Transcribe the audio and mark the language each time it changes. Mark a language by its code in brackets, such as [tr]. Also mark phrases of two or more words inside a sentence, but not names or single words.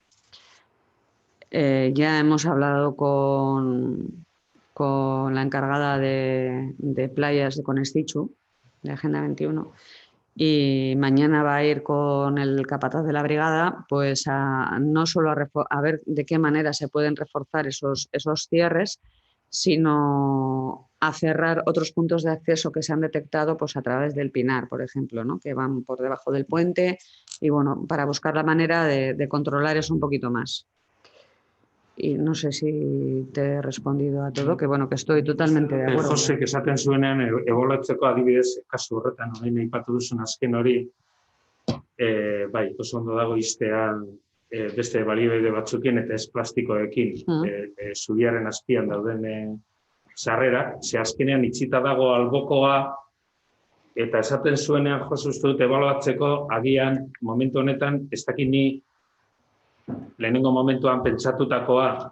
[es] ya hemos hablado con la encargada de playas de Conestichu, de Agenda 21, y mañana va a ir con el capataz de la brigada pues no solo a ver de qué manera se pueden reforzar esos cierres, sino a cerrar otros puntos de acceso que se han detectado pues a través del Pinar, por ejemplo, ¿no? Que van por debajo del puente y bueno, para buscar la manera de controlar eso un poquito más. Y no sé si te he respondido a todo, que bueno, que estoy totalmente de acuerdo. [eu] Josek esaten zuenean, ebolatzeko adibidez, kasu horretan, orain aipatu duzun azken hori, bai, oso ondo dago iztean beste baliabide batzukin eta ez plastikoekin zubiaren azpian dauden sarrera, ze azkenean itxita dago albokoa, eta esaten zuenean, Jose, uste dut, ebolatzeko agian momentu honetan, ez dakit ni lehenengo momentuan pentsatutakoa